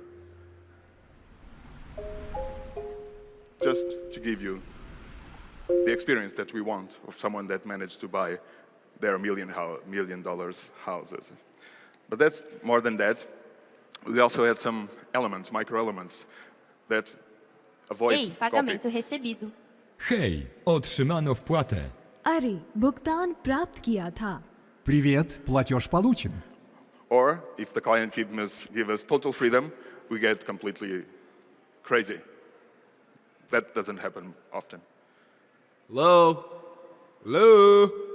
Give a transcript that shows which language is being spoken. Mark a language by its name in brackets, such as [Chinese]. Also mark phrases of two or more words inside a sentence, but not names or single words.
[English] Just to give you the experience that we want of someone that managed to buy their $1 million houses. But that's more than that. We also had some elements, micro-elements, that avoid [Portuguese] Ei, pagamento recebido. [Polish] Hej, otrzymano wpłatę. [Hindi] अरे भुगतान प्राप्त किया था. [Russian] Привет, платеж получен. [English] Or, if the client give us total freedom, we get completely crazy. That doesn't happen often. Hello? Hello?